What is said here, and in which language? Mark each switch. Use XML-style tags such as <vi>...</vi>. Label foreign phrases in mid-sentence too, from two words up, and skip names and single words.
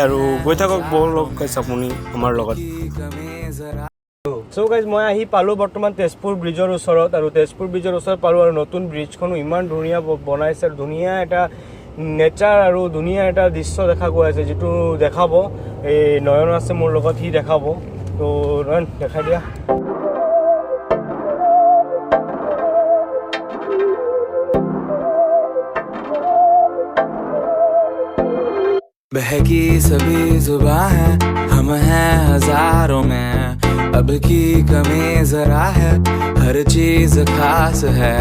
<as>আৰু গৈ থাকক ব'লক গাইজ আপুনি আমাৰ লগত।</as> <en>so guys,</en> <as>মই আহি পালোঁ বৰ্তমান তেজপুৰ ব্ৰিজৰ ওচৰত। আৰু তেজপুৰ ব্ৰিজৰ ওচৰত পালোঁ আৰু নতুন ব্ৰিজখনো ইমান ধুনীয়া বনাইছে আৰু ধুনীয়া এটা নেচাৰ আৰু ধুনীয়া এটা দৃশ্য দেখা গৈ আছে, যিটো দেখাব এই নয়ন আছে মোৰ লগত, সি দেখাব। তো নয়ন দেখাই দিয়া।</as> <hi>बहकी सभी जुबां है हम हैं हजारों में, अब की कमी जरा है, हर चीज खास है।</hi>